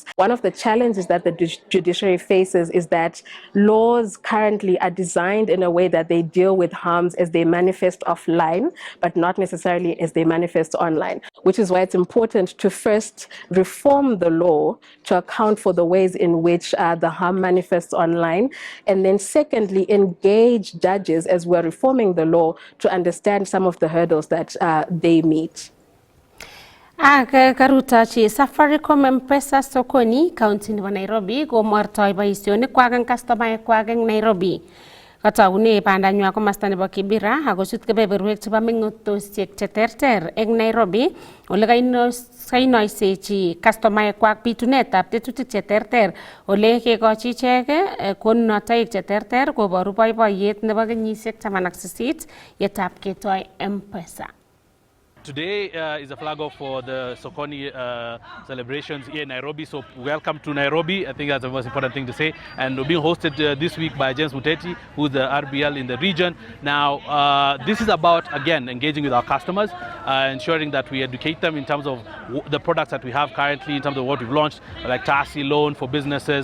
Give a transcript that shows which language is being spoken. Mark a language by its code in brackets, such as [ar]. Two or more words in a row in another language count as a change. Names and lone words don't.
[en] One of the challenges that the judiciary faces is that laws currently are designed in a way that they deal with harms as they manifest offline, but not necessarily as they manifest online, which is why it's important to first reform the law to account for the ways in which the harm manifests online, and then secondly, engage judges as we're reforming the law to understand some of the hurdles that they meet. [kln] Karutochi Safaricom M-Pesa sokoni county nebo Nairobi komartoi boisionik kwak eng customaek kwak eng Nairobi. Kataune bandanywa komasta nebo Kibera akochut kebeberwek chebo meng'otosiek cheterter eng Nairobi ole kainoisechi customaek kwak bitunetab tetutik cheterter ole kekochi ichek konunotoik cheterter koboru boiboiyet nebo kenyisiek 18 yetab ketoi M-Pesa. [en] Today is a flag off for the Sokoni celebrations here in Nairobi. So welcome to Nairobi. I think that's the most important thing to say. And we're being hosted this week by James Muteti, who's the RBL in the region. Now, this is about, again, engaging with our customers, ensuring that we educate them in terms of the products that we have currently, in terms of what we've launched, like Tasi loan for businesses.